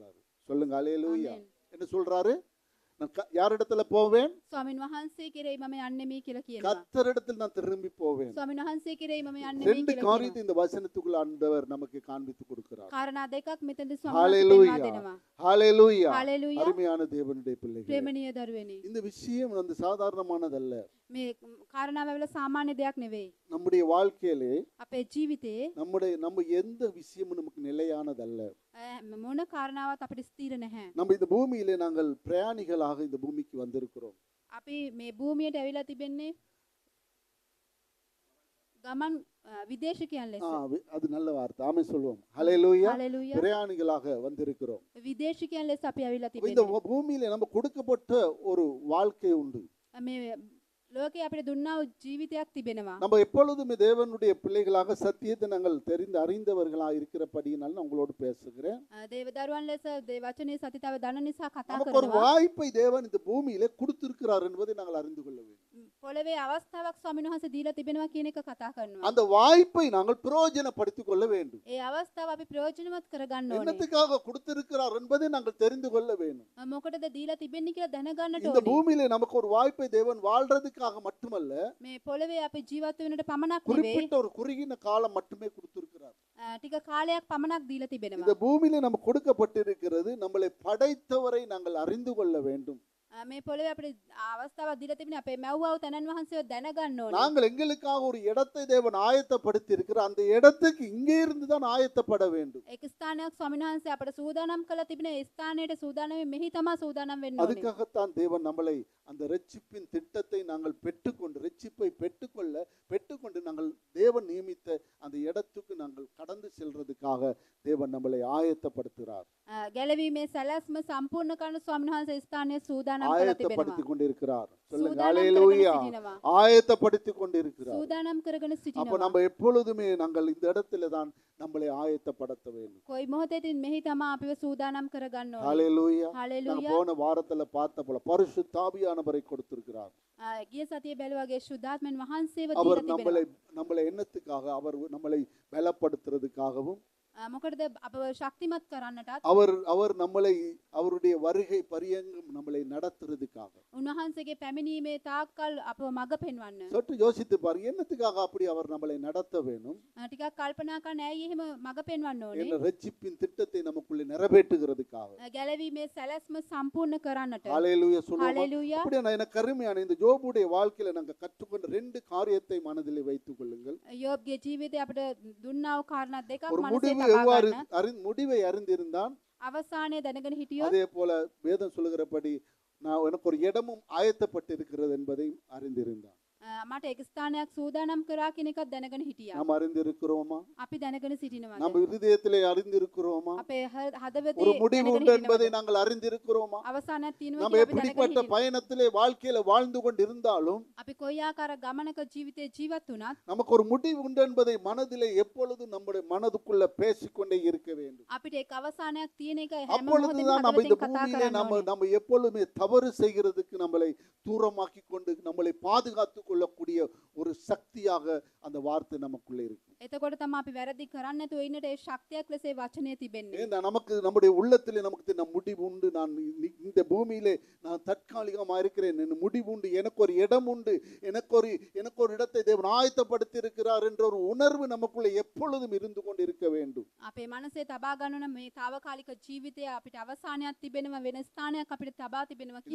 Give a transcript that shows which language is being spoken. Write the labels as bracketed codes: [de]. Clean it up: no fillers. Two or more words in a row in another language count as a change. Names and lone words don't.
[ta] சொல்லுங்க ஹalleluya. ஆமென். என்ன சொல்றாரு? நான் யாரிடத்துல போவேன்? [si] ස්වාමින් වහන්සේ කෙරෙහි මම යන්නෙමි කියලා කියනවා. [ta] கர்த்தரிடத்தில் நான் திரும்பி போவேன். [si] ස්වාමින් වහන්සේ කෙරෙහි මම යන්නෙමි [ta] ரெண்டு [si] කියලා කියනවා. [ta] காரியத்தை இந்த வசனத்துக்குள்ள ஆண்டவர் நமக்கு காண்பித்து கொடுக்கிறார். [si] කාරණා දෙකක් මෙතනදී ස්වාමීන් වහන්සේ [ta] ஹalleluya [si] පෙන්වා දෙනවා. [ta] ஹalleluya [si] හalleluya. [ta] அருமையான தேவனுடைய பிள்ளைகளே, [si] ප්‍රේමණීය දරුවනි. [ta] இந்த விஷயம் வந்து சாதாரணமானதல்ல. [si] මේ කාරණාව වෙල සාමාන්‍ය දෙයක් නෙවෙයි. [ta] நம்முடைய வாழ்க்கையிலே [si] අපේ ජීවිතේ [ta] நம்ம எந்த விஷயமும் நமக்கு நிலையானதல்ல. [si] මොන කාරණාවක් අපිට ස්ථිර නැහැ. [ta] நம்ம இந்த பூமியிலே நாங்கள் பிரயாணிகளாக இந்த பூமிக்கு வந்திருக்கிறோம். [si] අපි මේ භූමියට ඇවිල්ලා තිබෙන්නේ ගමන් විදේශිකයන් ලෙස. [ta] அது நல்ல வார்த்தை. ஆமென் சொல்வோம். ஹalleluya. [si] හalleluya. [ta] பிரயாணிகளாக வந்திருக்கிறோம். [si] විදේශිකයන් ලෙස අපි ඇවිල්ලා [ta] இந்த [si] තිබෙන්නේ. [ta] பூமியிலே நம்ம கொடுக்கப்பட்ட ஒரு வாழ்க்கை உண்டு. [si] මේ ලෝකේ අපිට දුන්නා වූ ජීවිතයක් තිබෙනවා. [ta] நம்ம எப்பொழுதுமே தேவனுடைய பிள்ளைகளாக சத்தியத்தை நாங்கள் தெரிந்து அறிந்தவர்களாக இருக்கிறபடியினால் நான் உங்களோடு பேசுகிறேன். [si] දේව දරුවන් ලෙස දේ වචනේ සතිතාව දන නිසා කතා [ta] நமக்கு ஒரு [si] කරනවා. [ta] வாய்ப்பை தேவன் இந்த பூமியிலே கொடுத்திருக்கிறார் என்பதை நாங்கள் அறிந்து கொள்ள வேண்டும். [si] පොළවේ අවස්ථාවක් ස්වාමීන් වහන්සේ දීලා තිබෙනවා කියන එක කතා කරනවා. [ta] அந்த வாய்ப்பை நாங்கள் பிரயோஜனப்படுத்திக் கொள்ள வேண்டும். [si] ඒ අවස්ථාව අපි ප්‍රයෝජනවත් කරගන්න ඕනේ. [ta] என்னத்துக்காக கொடுத்திருக்கிறார் என்பதை நாங்கள் தெரிந்து கொள்ள வேண்டும். [si] මොකටද දීලා තිබෙන්නේ කියලා දැනගන්නට [ta] இந்த [si] ඕනේ. [ta] பூமியிலே நமக்கு ஒரு வாய்ப்பை தேவன் வாழ்றதுக்காக மட்டுமல்ல, [si] මේ පොළවේ අපි ජීවත් වෙන්නට පමණක් නෙවෙයි. [ta] குறிப்பிட்ட ஒரு குறுகின காலம் மட்டுமே கொடுத்திருக்கிறார். [si] ටික කාලයක් පමණක් දීලා තිබෙනවා. [ta] இந்த பூமியிலே நமக்கு கொடுக்கப்பட்டிருக்கிறது நம்மளை படைத்தவரை நாங்கள் அறிந்து கொள்ள வேண்டும். [si] මේ පොළවේ අපිට අවස්ථාවක් දීලා තිබෙනවා අපේ මව්වව තනන් වහන්සේව දැනගන්න ඕනේ. [ta] நாங்கள் எங்களுக்காக ஒரு இடத்தை தேவன் ஆயத்தப்படுத்தி இருக்கிறார். அந்த இடத்துக்கு இங்கே இருந்து தான் ஆயத்தப்பட வேண்டும். [si] ඒක ස්ථානයක් ස්වාමීන් වහන්සේ අපට සූදානම් කළා තිබෙන ඒ ස්ථානයට සූදානම් මෙහි තමයි සූදානම් වෙන්න ඕනේ. [ta] அதுக்காகத்தான் தேவன் நம்மளை அந்த ரட்சிப்பின் திட்டத்தை நாங்கள் ரட்சிப்பை பெற்றுக்கொண்டு நாங்கள் தேவன் நியமித்த அந்த இடத்துக்கு நாங்கள் கடந்து செல்றதுக்காக தேவன் நம்மளை ஆயத்தப்படுத்துகிறார். [si] ගැලවීමේ සැලැස්ම සම්පූර්ණ කරන ස්වාමීන් වහන්සේ ස්ථානයේ සූදානම් කරලා [ta] ஆயத்தப்படுத்திக் [si] තිබෙනවා. [ta] கொண்டிருக்கிறார். சொல்லுங்க சூதானம் ஹalleluya. [si] කරගෙන සිටිනවා. [ta] ஆயத்தப்படுத்திக் கொண்டிருக்கிறார். [si] සූදානම් කරගෙන [ta] அப்ப [si] සිටිනවා. [ta] நம்ம எப்பொழுதுமே நாங்கள் இந்த இடத்துல தான் நம்மளை ஆயத்தப்படுத்த வேண்டும். [si] කොයි මොහොතේදී මෙහි තමයි අපිව සූදානම් කරගන්න ඕනේ. [ta] ஹalleluya. நாங்க [si] හalleluya. [ta] போன வாரத்துல பார்த்த போல பரிசுத்த ஆவியானவரை கொடுத்திருக்கிறார். [si] ගිය සතියේ බැලුවාගේ සුද්ධාත්මන් වහන්සේව [ta] அவர் [si] දීලා [ta] நம்மளை [si] තිබෙනවා. [ta] நம்மளை என்னத்துக்காக? அவர் நம்மளை பலப்படுத்துறதுக்காகவும், [si] මොකටද අපව ශක්තිමත් කරන්නටත්, [ta] அவர் நம்மளை அவருடைய வருகை பரியங்கம் நம்மளை நடத்துறதுக்காக. [si] උන්වහන්සේගේ පැමිණීමේ තාක්කල් අපව මඟ පෙන්වන්න. [ta] சற்று யோசித்து பாருங்க, என்னத்துக்காக அப்படி அவர் நம்மளை நடத்த வேணும்? [si] ටිකක් කල්පනා කරන්න ඇයි එහෙම මඟ පෙන්වන්න ඕනේ? [ta] என்ன ரட்சிப்பின் திட்டத்தை நமக்குள்ளே நிறைவேற்றுகிறதுக்காக. [si] ගැලවීමේ සැලැස්ම සම්පූර්ණ කරන්නට. [ta] ஹalleluya சொல்லுவோம். [si] හalleluya. [ta] அப்படியே நான் எனக்கு அருமையான இந்த யோபுடைய வாழ்க்கையில நாங்க கற்றுக்கொண்ட ரெண்டு காரியத்தை மனதிலே வைத்துக் கொள்ளுங்கள். [si] යෝබ්ගේ ජීවිතේ අපිට දුන්නා වූ කාරණා දෙකක් [ta] ஒரு [si] මනසේ [ta] முடிவு [si] තබා [ta] எவ்வாறு [si] ගන්න. [ta] முடிவை அறிந்திருந்தான், [si] අවසානයේ දැනගෙන හිටියොත් [ta] அதே போல வேதம் சொல்லுகிறபடி நான் எனக்கு ஒரு இடமும் ஆயத்தப்பட்டிருக்கிறது என்பதை அறிந்திருந்தான். [si] මට එක් ස්ථානයක් සූදානම් කරා කියන එකත් දැනගෙන හිටියා. [ta] நாம் அறிந்திருக்கிறோமா? [si] අපි දැනගෙන සිටිනවා. [ta] நம்ம இருதயத்திலே அறிந்திருக்கிறோமா? [si] අපේ හදවතේ [ta] ஒரு முடிவு [si] දැනගෙන [ta] உண்டு என்பதை [si] හිටිනවද? [ta] நாங்கள் அறிந்திருக்கிறோமா? [si] අවසානයක් තියෙනවා [ta] நம்ம [si] කියලා අපි දැනගෙන [ta] எப்படிப்பட்ட [si] හිටිනවා. [ta] பயணத்திலே வாழ்க்கையில வாழ்ந்து கொண்டிருந்தாலும் [si] අපි කොයි ආකාර ගමනක ජීවිතේ ජීවත් වුණත් [ta] நமக்கு ஒரு முடிவு உண்டு என்பதை மனதிலே எப்பொழுதும் நம்முடைய மனதுக்குள்ள பேசிக்கொண்டே இருக்க வேண்டும். [si] අපිට ඒක අවසානයක් තියෙන එක හැම මොහොතෙම [ta] அப்பொழுதுதான் நம்ம இந்த [si] හදවතින් කතා [ta] பூமியிலே [si] කරන්න ඕනේ. [ta] நம்ம எப்பொழுதுமே தவறு செய்கிறதுக்கு நம்மளை தூரமாக்கி கொண்டு நம்மளை பாதுகாத்துக் கொள்ளக்கூடிய ஒரு சக்தியாக அந்த வார்த்தை நமக்குள்ளே இருக்கும். [si] එතකොට තමයි අපි වැරදි කරන්නේ නැතුව ඉන්නට ඒ ශක්තියක් ලෙස ඒ වචනය තිබෙන්නේ. [ta] ஏன்னா நமக்கு நம்முடைய உள்ளத்திலே நமக்கு நம் முடிவு உண்டு, நான் இந்த பூமியிலே நான் தற்காலிகமா இருக்கிறேன், என் முடிவு உண்டு, எனக்கு ஒரு இடம் உண்டு, எனக்கு ஒரு இடத்தை தேவன் ஆயத்தப்படுத்தி இருக்கிறார் என்ற ஒரு உணர்வு நமக்குள்ளே எப்பொழுதும் இருந்து கொண்டு இருக்க வேண்டும். [si] අපේ මනසේ තබා ගන්න මේ తాවකාලික ජීවිතය අපිට අවසානයක් තිබෙනවා, වෙන ස්ථානයක් අපිට තබා තිබෙනවා කියන එක.